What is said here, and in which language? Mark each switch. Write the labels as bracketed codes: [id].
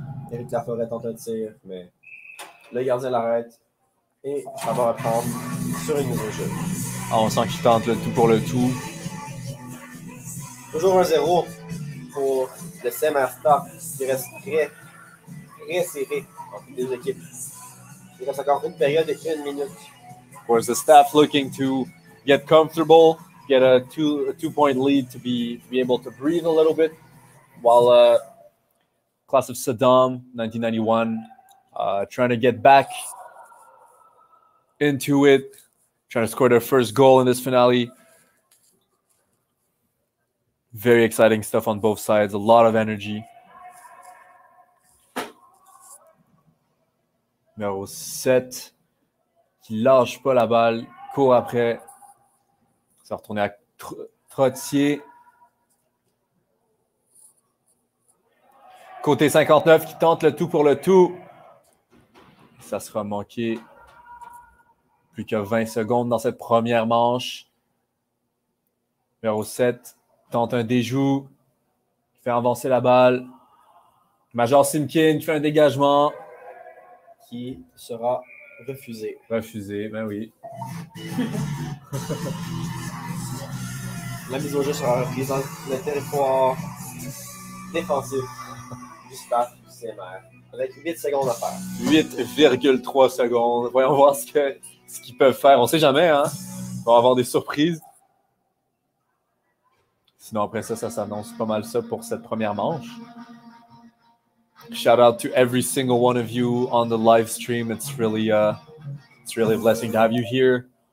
[fr] Éric Laforêt tente un tir, mais le gardien l'arrête et ça va reprendre sur une mise au jeu. Ah, on sent qu'il tente le tout pour le tout. Toujours 1-0 pour le CMR Staff qui reste très serré entre les deux équipes. Il reste encore une période et une minute. [en] Whereas the staff looking to get comfortable, get a two-point lead to be able to breathe a little bit, while class of Saddam, 1991, trying to get back into it, trying to score their first goal in this finale. Very exciting stuff on both sides, a lot of energy. [fr] Numéro 7, qui lâche pas la balle, court après. Ça va retourner à Trottier. Côté 59 qui tente le tout pour le tout. Ça sera manqué. Plus que 20 secondes dans cette première manche. Numéro 7 tente un déjout. Fait avancer la balle. Major Simkin qui fait un dégagement. Qui sera Refusé. Refusé, ben oui. La mise au jeu sera reprise dans le territoire défensif du staff du CMR. Avec 8 secondes à faire. 8,3 secondes. Voyons voir ce qu'ils peuvent faire. On sait jamais, hein? On va avoir des surprises. Sinon, après ça s'annonce pas mal ça pour cette première manche. [en] Shout out to every single one of you on the live stream. It's really a blessing to have you here.